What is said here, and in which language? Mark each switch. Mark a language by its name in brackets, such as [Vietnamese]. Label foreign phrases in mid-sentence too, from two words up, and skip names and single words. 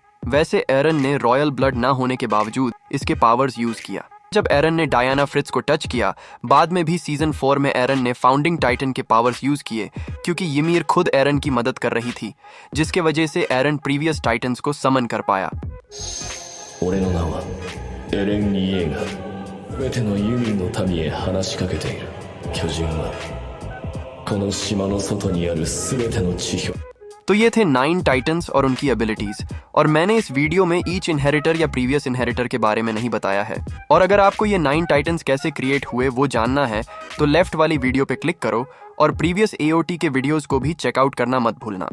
[Hindi] वैसे एरन ने [English] royal blood [Hindi] ना होने के बावजूद इसके [English] powers use [Hindi] किया। जब एरन ने डायना फ्रिट्ज को टच किया, बाद में भी सीजन 4 में एरन ने फाउंडिंग टाइटन के [English] powers use [Hindi] किए क्योंकि यमीर खुद एरन की मदद कर रही थी, जिसके वजह से एरन [English] previous titans [Hindi] को समन कर पाया। [Japanese] 俺の名はエレン・イエーガー。全てのユミンの民へ話しかけている。巨人はこの島の外にある全ての地表。 [Hindi] तो ये थे 9 टाइटन्स और उनकी एबिलिटीज, और मैंने इस वीडियो में [English] each inheritor [Hindi] या [English] previous inheritor [Hindi] के बारे में नहीं बताया है। और अगर आपको ये 9 टाइटन्स कैसे क्रिएट हुए वो जानना है तो लेफ्ट वाली वीडियो पे क्लिक करो और [English] previous AOT [Hindi] के वीडियोस को भी चेकआउट करना मत भूलना।